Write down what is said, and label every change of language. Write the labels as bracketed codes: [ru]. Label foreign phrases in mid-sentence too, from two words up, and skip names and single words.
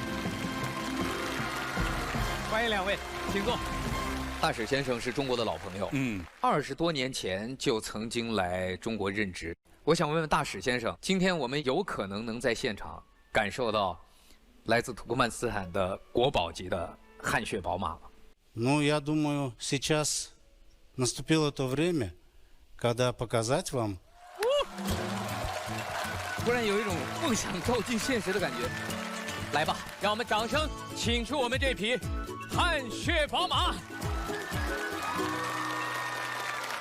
[zh] 欢迎两位，请坐。大使先生是中国的老朋友，20多年前就曾经来中国任职。我想问问大使先生，今天我们有可能能在现场感受到来自土库曼斯坦的国宝级的汗血宝马吗 [ru] ？Ну, я думаю, сейчас наступило то время.Когда показать вам？ [zh] 突然有一种梦想照进现实的感觉。来吧，让我们掌声请出我们这匹汗血宝马。